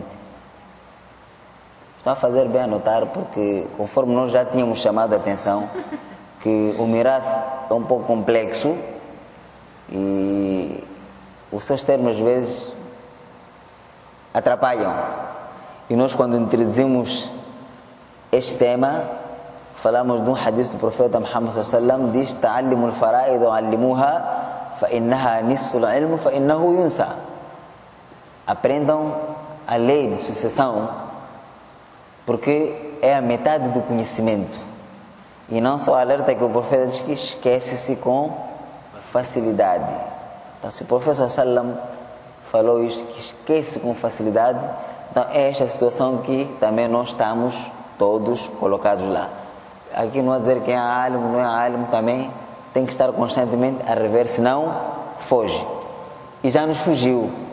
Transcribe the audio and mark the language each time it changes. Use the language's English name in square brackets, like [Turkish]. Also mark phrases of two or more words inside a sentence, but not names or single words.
[Portuguese] Estou a fazer bem a notar, porque conforme nós já tínhamos chamado a atenção que o mirath é um pouco complexo e os seus termos às vezes atrapalham. E nós, quando introduzimos este tema, falamos de um hadith do profeta Muhammad [Arabic] صلى الله عليه وسلم, [Portuguese] diz: [Arabic] "تعلموا الفرائض وعلموها فإنها نصف العلم فإنه ينسى." [Portuguese] Aprendam a lei de sucessão, porque é a metade do conhecimento. E não só alerta que o profeta diz que esquece-se com facilidade. Então, se o profeta [Arabic] صلى الله عليه وسلم [Portuguese] falou isto, que esquece com facilidade, então é esta situação que também nós estamos todos colocados lá. Aqui não é dizer quem é alim, não é alim, também tem que estar constantemente a rever, senão foge. E já nos fugiu.